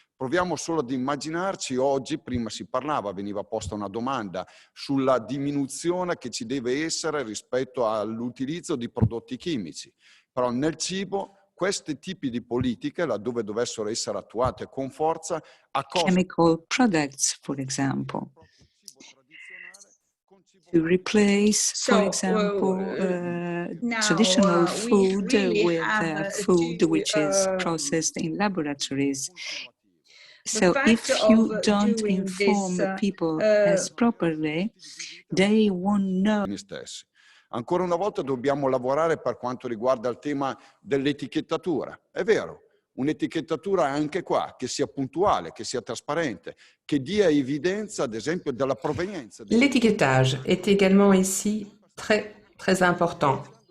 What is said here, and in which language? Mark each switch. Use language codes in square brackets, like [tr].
[it] Proviamo solo ad immaginarci oggi, prima si parlava, veniva posta una domanda sulla diminuzione che ci deve essere rispetto all'utilizzo di prodotti chimici. Però nel cibo questi tipi di politiche, laddove dovessero essere attuate con forza, a costo [en] chemical products, for example, to replace, for example, traditional food with food which is processed in laboratories. So if you don't inform people as properly, they won't know. [it] Ancora una volta dobbiamo lavorare per quanto riguarda il tema dell'etichettatura. È vero, un'etichettatura anche qua, che sia puntuale, che sia trasparente, che dia evidenza, ad esempio, della provenienza. [fr] L'étiquetage est également ici très important.